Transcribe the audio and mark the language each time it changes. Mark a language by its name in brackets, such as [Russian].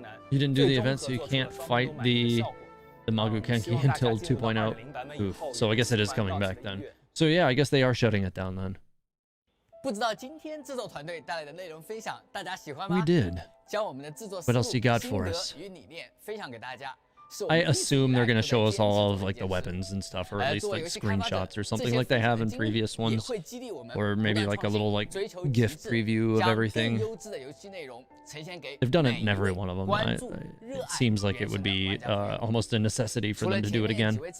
[English] You didn't do the event, so you can't fight the Magu Kenki until 2.0. Oof. So I guess it is coming back then. So yeah, I guess they are shutting it down then. [Chinese] 不知道今天制作团队带来的内容分享，大家喜欢吗？ [English] We did. [Chinese] 将我们的制作 [English] What else you got for us? [Chinese] 与理念分享给大家。 [English] I assume they're going to show us all of like the weapons and stuff, or at least like screenshots or something like they have in previous ones, or maybe like a little like GIF preview of everything. They've done it in every one of them. It seems like it would be almost a necessity for them to do it again.